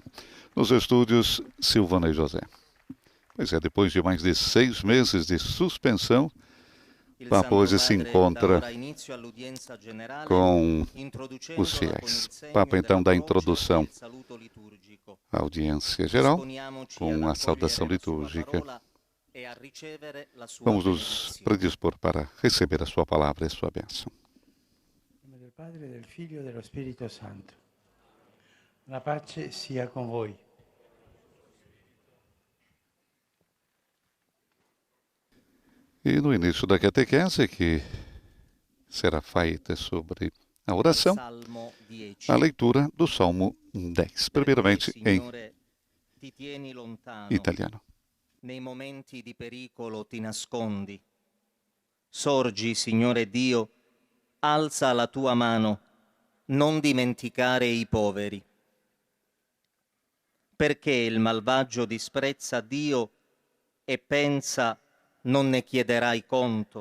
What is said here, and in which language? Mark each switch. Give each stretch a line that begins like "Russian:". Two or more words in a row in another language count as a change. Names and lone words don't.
Portuguese: Nos estúdios, Silvana e José. Pois é, depois de mais de 6 meses de suspensão, o Papa hoje se encontra com os fiéis. O Papa então dá a introdução à audiência geral com a saudação litúrgica. Vamos nos predispor para receber a sua palavra e a sua bênção. Em nome do Padre,
Italian: del Figlio e dello Spirito Santo. La pace sia con voi.
Portuguese: E no início da catequese, que será feita sobre a oração, a leitura do Salmo 10, primeiramente em italiano.
Italian: Nei momenti di pericolo ti nascondi. Sorgi, Signore Dio, alza la tua mano, non dimenticare i poveri. Perché il malvagio disprezza Dio e pensa non ne chiederai conto.